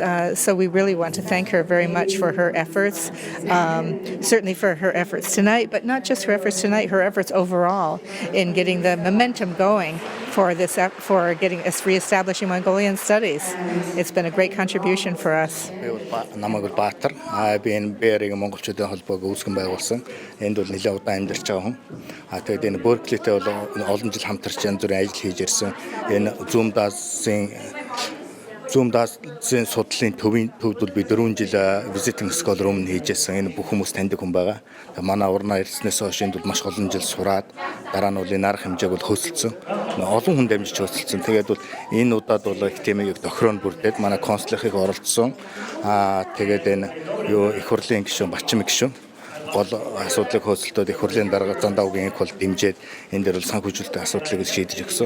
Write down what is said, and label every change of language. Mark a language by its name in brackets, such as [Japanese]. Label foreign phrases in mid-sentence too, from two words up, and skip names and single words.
[English] So we really want to thank her very much for her efforts, certainly for her efforts tonight, but not just her efforts tonight, her efforts overall in getting the momentum going for reestablishing Mongolian studies. It's been a great contribution for us. [Mongolian] Намайг Баатар. Би энэ Берkeley-giin монголчуудын холбоог үүсгэн байгуулсан. Энд бол нэлээд удаан амьдарч байгаа хүн. Тэгээд энэ Berkeley-тэй бол олон жил хамтарч янз бүрийн ажил хийж ирсэн. Энэ Зүүн Азийн судлалын төвд би 4 жил [English] visiting scholar [Mongolian] өмнө хийжсэн. Энэ бүх хүмүүс таньдаг хүн байгаа. Манай урнаа ирснээс хойш энд бол маш олон жил сураад, дараа нь бол энэ арга хэмжээг бол хөөсөлцсөн. Олон хүн дамжиж хөөсөлцсөн. Тэгээд бол энэ удаад бол их темийг тохироонд бүрдээд манай консулийнхыг оролцсон. Тэгээд энэ их хурлын гишүүн, Бачим гишүүн гол асуудлыг хөөсөлтөд их хурлын дарга Зандаугийн их бол дэмжиж энэ дээр бол санхүүжилтийн асуудлыг шийдэж өгсөн.